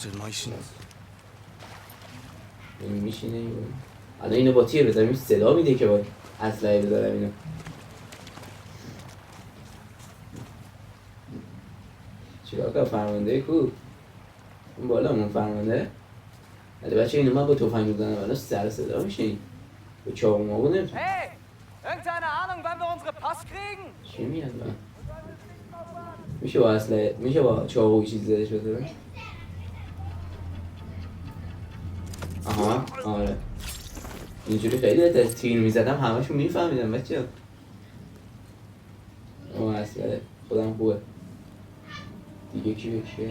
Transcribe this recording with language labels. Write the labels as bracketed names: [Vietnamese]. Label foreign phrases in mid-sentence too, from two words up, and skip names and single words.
[Persian] این میشینه الان اینو با تیر بزنم این صدا میده که باید اسلحه بزنم اینو چیکار کنم فرمانده کو اون بالا اون فرمانده ولی بچه اینو من با تفنگ بزنم الان سر صدا میشه این با چاقو ماقو نمیشه [German] Hey! Irgendeine Ahnung, wann wir unsere Pass kriegen? [Persian] چی میاد من میشه با اسلحه میشه با چاقو چیزی زدش بزنم آها آره اینجوری خیلی بهتر تیر میزدم همشون میفهمیدم بچه اون اسلحه خودم خوبه دیگه کی بکشه؟